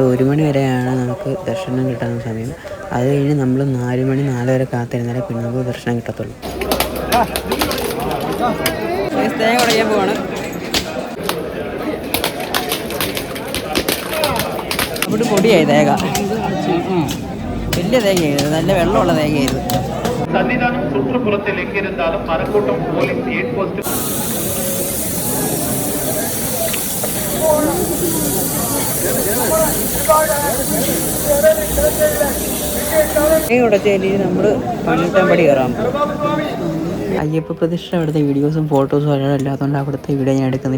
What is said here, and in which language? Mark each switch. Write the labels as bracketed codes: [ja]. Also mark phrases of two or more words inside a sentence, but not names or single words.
[ml] 1 മണി വരെയാണ് നമുക്ക് ദർശനം കിട്ടുന്ന സമയം. അത് കഴിഞ്ഞ് നമ്മൾ 4 മണി 4 വരെ കാത്തിരുന്നാലേ പിന്നെ നമുക്ക് ദർശനം കിട്ടത്തുള്ളൂ. തേങ്ങ ഉടയ്ക്കാൻ പോവാണ്. അവിടെ പൊടിയായി തേങ്ങ. വലിയ തേങ്ങയായത്, നല്ല വെള്ളമുള്ള തേങ്ങയായത്. [ta] சன்னிதானம் சுற்றுப்புறத்தில் எங்கிருந்தாலும் மரக்கூட்டம் போலீஸ் 8 போஸ்ட் [ml] ഉടച്ചേരി നമ്മൾ 18 പടി കയറാം. അയ്യപ്പ പ്രതിഷ്ഠ അവിടുത്തെ വീഡിയോസും ഫോട്ടോസും അല്ലാത്തതുകൊണ്ട് അവിടുത്തെ വീഡിയോ ഞാൻ എടുക്കുന്നില്ല.